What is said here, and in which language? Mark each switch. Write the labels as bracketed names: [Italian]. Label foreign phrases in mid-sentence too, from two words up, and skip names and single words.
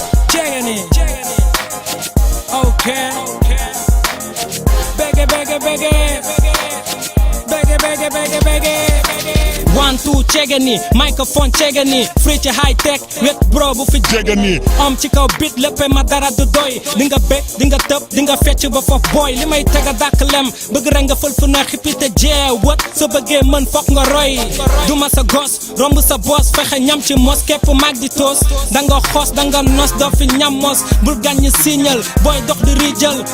[English] Check it in. Okay. Biggie, biggie, biggie. Biggie, biggie, biggie, biggie. One, two, check it in. Microphone, check it in. Free to high tech. [Wolof] Wet bro bu fi Jege nii. Am ci kaw beat lépp ma dara du doy. Di nga bég, di nga tëb, di nga fecc ba foofu booy. Li may teg a dàq lem. Bëgg rek nga fël fu na xippi te jeewat. Soo bëggee mën fokk nga roy. Du ma sa gos, romb sa boss, fexe ñam ci mos. Képp mag di toos. Da nga xoos, da nga nos, doo fi ñam mos. Bul gàññ signal, booy dox di riijal.